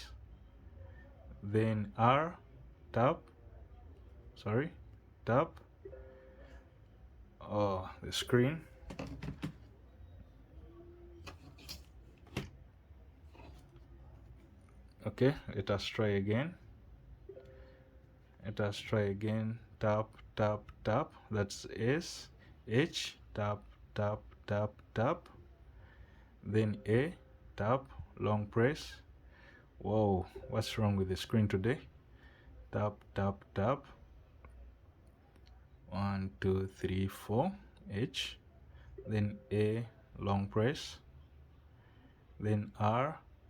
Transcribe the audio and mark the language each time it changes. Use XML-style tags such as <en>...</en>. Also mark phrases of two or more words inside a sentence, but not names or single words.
<en>Then R, tap, tap. Oh, the screen. Okay, let us try again. Let us try again. Tap, tap, tap. That's S. H, tap, tap, tap, tap. Then A, tap, long press. Whoa, what's wrong with the screen today? Tap, tap, tap. 1, 2, 3, 4. H. Then A, long press. Then R.</en>